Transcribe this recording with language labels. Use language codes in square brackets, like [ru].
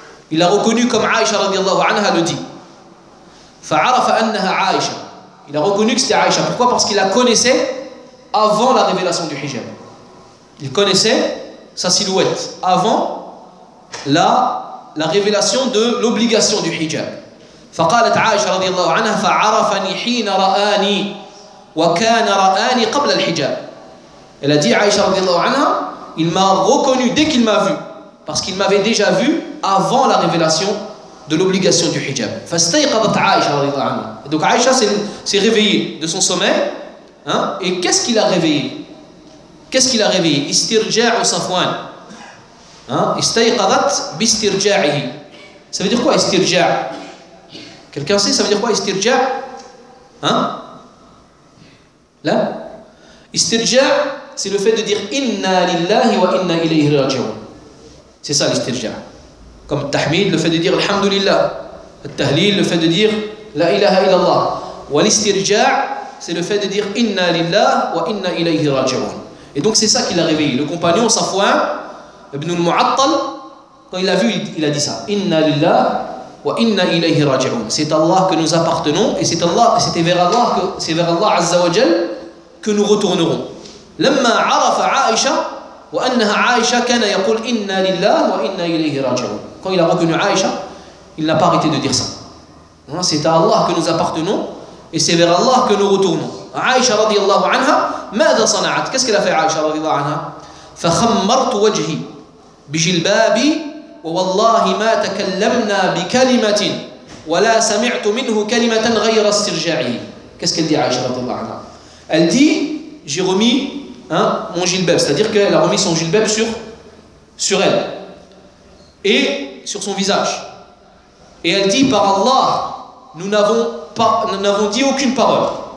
[fr] Il l'a reconnu comme Aïcha radiallahu anha le dit. [ar] فَعَرَفَ أَنَّهَا عَائِشَةً. [fr] Il a reconnu que c'était Aïcha. Pourquoi? Parce qu'il la connaissait avant la révélation du hijab. Il connaissait sa silhouette avant la révélation de l'obligation du hijab. [ar] فقالت عائشة رضي الله عنها فعرفني حين رآني وكان رآني قبل الحجاب. [fr] Elle a dit, Aïcha radiallahu anha, il m'a reconnu dès qu'il m'a vu, parce qu'il m'avait déjà vu avant la révélation de l'obligation du hijab. فاستيقظت عائشة radiallahu anha. Donc Aïcha s'est réveillée de son sommeil, hein? Et qu'est-ce qu'il a réveillé? Qu'est-ce qu'il a réveillé? [ar] استرجاع صفوان. استيقظت باسترجاعه. [fr] Ça veut dire quoi استرجاع? Quelqu'un sait ça veut dire quoi استرجاع? Hein? Là? استرجاع, c'est le fait de dire [ar] inna lillahi wa inna ilayhi raji'un. [fr] C'est ça l'استرجاع. Comme التحميد, le fait de dire alhamdulillah. التهليل, le fait de dire [ar] la ilaha illallah. [fr] Wa l'استرجاع, c'est le fait de dire [ar] inna lillahi wa inna ilayhi raji'un. [fr] Et donc c'est ça qui l'a réveillé. Le compagnon Safwan ibn al-Mu'attal, quand il a vu, il a dit ça. [ar] Inna lillahi wa inna ilayhi raji'un. [fr] C'est Allah que nous appartenons et c'est Allah, c'était vers Allah que c'est vers Allah Azza wa Jal que nous retournerons. [ar] لما عرف عائشة وأنها عائشة كان يقول إنا لله وإنا إليه راجعون. [fr] Quand il a reconnu Aïcha, il n'a pas arrêté de dire ça. C'est à Allah que nous appartenons et c'est vers Allah que nous retournons. [ar] Aïcha رضي الله عنها ماذا صنعت؟ [fr] Qu'est-ce qu'elle a fait Aïcha رضي الله عنها؟ [ar] فخمرت وجهي بجلبابي ووالله ما تكلمنا بكلمة ولا سمعت منه كلمة غير استرجاعه. [fr] Qu'est-ce qu'elle dit Aïcha رضي الله عنها؟ Elle dit j'ai remis hein, mon gilbeb, c'est-à-dire qu'elle a remis son gilbeb sur elle et sur son visage. Et elle dit par Allah, nous n'avons dit aucune parole.